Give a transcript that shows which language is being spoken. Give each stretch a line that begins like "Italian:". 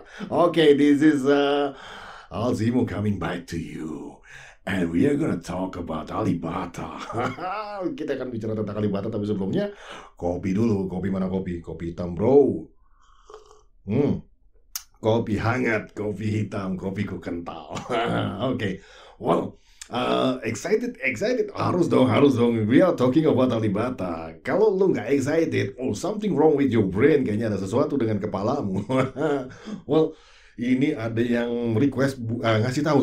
English: Okay, this is Alzimo coming back to you. And we are gonna talk about Alibata.
Indonesian: Kita akan bicara tentang Alibata, tapi sebelumnya kopi dulu. Kopi mana kopi? Kopi hitam, bro. Hmm, kopi hangat, kopi hitam, kopiku kental.
English: Okay, well, excited, excited.
Indonesian: Harus dong.
English: We are talking about Alibata.
Indonesian: Kalau lu nggak excited,
English: oh something wrong with your brain.
Indonesian: Kayaknya ada sesuatu dengan kepalamu. Well, ini ada yang request ngasih tahu.